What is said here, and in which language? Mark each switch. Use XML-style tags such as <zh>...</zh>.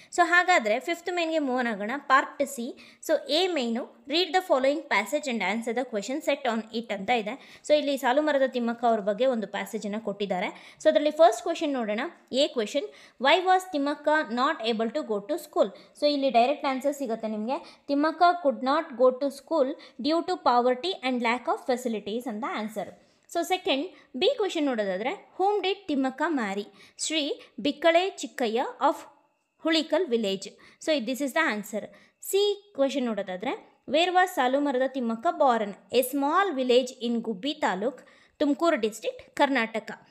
<kn>So ಹಾಗಾದರೆ fifth ಮೇನ್ಗೆ move on ಆಗೋಣ.</kn> <en>Part C. So A main, read the following passage and answer the question set on it ಅಂತ ಇದೆ.</en> <kn>So ಇಲ್ಲಿ ಸಾಲು ಮರದ ತಿಮ್ಮಕ್ಕ ಅವ್ರ ಬಗ್ಗೆ ಒಂದು ಪ್ಯಾಸೇಜನ್ನು ಕೊಟ್ಟಿದ್ದಾರೆ. ಸೊ ಅದರಲ್ಲಿ ಫಸ್ಟ್ ಕ್ವೆಶನ್ ನೋಡೋಣ.</kn> <en>A question, why was Thimmakka not able to go to school?</en> <kn>So ಇಲ್ಲಿ ಡೈರೆಕ್ಟ್ ಆನ್ಸರ್ ಸಿಗುತ್ತೆ ನಿಮಗೆ.</kn> <en>Thimmakka could not go to school due to poverty and lack of facilities</en> <kn>ಅಂತ answer. So second B question ನೋಡೋದಾದರೆ,</kn> <en>whom did Thimmakka marry? Shri Bikkale Chikkaiah of Hulikal village. So this is the answer.</en> <kn>C question ನೋಡೋದಾದರೆ,</kn> <en>Where was Saalumarada Thimmakka born? A small village in Gubbi taluk, Tumakuru district, Karnataka.</en>